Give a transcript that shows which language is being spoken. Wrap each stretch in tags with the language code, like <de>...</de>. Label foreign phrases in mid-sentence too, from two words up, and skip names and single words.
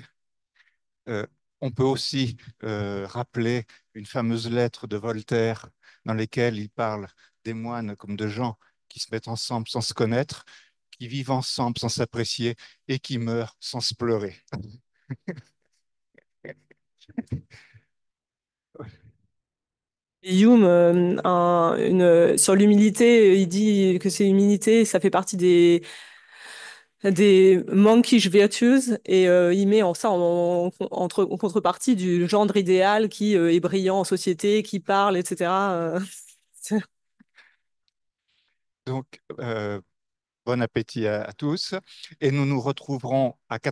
<fr>On peut aussi rappeler une fameuse lettre de Voltaire dans laquelle il parle des moines comme de gens qui se mettent ensemble sans se connaître, qui vivent ensemble sans s'apprécier et qui meurent sans se pleurer. Hume, sur l'humilité, il dit que c'est l'humilité, ça fait partie des</fr> <en>monkish virtues</en> <fr>et il met ça en contrepartie du gendre idéal qui est brillant en société, qui parle, etc. Donc, bon appétit à tous et nous nous retrouverons à</fr>